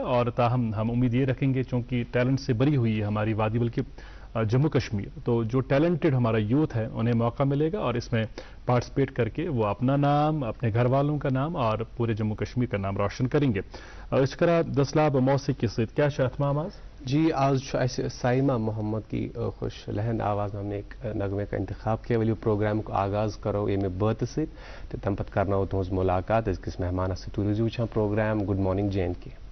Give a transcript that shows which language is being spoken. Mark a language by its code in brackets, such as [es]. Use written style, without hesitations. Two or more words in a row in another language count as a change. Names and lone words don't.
[ur] اور تاہم ہم امید یہ رکھیں گے, چونکہ ٹیلنٹ سے بری ہوئی ہے ہماری وادی بلکہ جموں کشمیر, تو جو ٹیلنٹڈ ہمارا یوتھ ہے انہیں موقع ملے گا اور اس میں پارٹیسپیٹ کر کے وہ اپنا نام, اپنے گھر والوں کا نام اور پورے جموں کشمیر کا نام روشن کریں گے. اس طرح دسلاب موسیقی سے کیا اہتمام آج؟ جی آج سائمہ محمد کی خوش لہن آواز ہم نے ایک نغمے کا انتخاب کیا [ks] ولو پروگرام کو آغاز کرو یہ بات ست تم پتہ کرناو تہذ ملاقات أزکِس مہمانس ست. روٗزِو وٕچھان پروگرام گڈ مارننگ JNK.